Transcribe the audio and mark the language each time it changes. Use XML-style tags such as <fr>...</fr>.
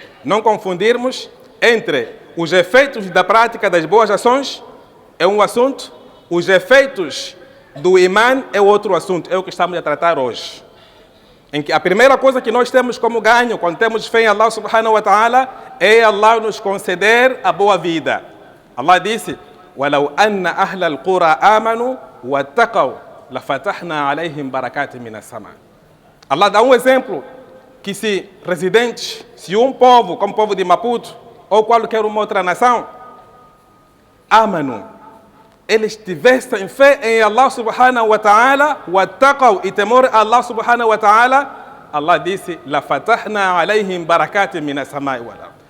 <pt>Não confundirmos entre os efeitos da prática das boas ações, é um assunto, os efeitos do imã é outro assunto, é o que estamos a tratar hoje. Em que a primeira coisa que nós temos como ganho, quando temos fé em Allah subhanahu wa ta'ala, é Allah nos conceder a boa vida.</pt> <ar>Allah disse: وَلَوْ أَنَّ أَهْلَ الْقُرَىٰ آمَنُوا وَاتَّقَوْا لَفَتَحْنَا عَلَيْهِمْ بَرَكَاتٍ مِنَ السَّمَاءِ.</ar> <pt>Allah dá um exemplo, que se um povo, como o povo de Maputo, ou qualquer uma outra nação, amanu, eles tivessem fé em Allah subhanahu wa ta'ala, wattaqaw, e temor a Allah subhanahu wa ta'ala, Allah disse:</pt> <ar>lafatahna alayhim barakatin minas samai wal ard.</ar>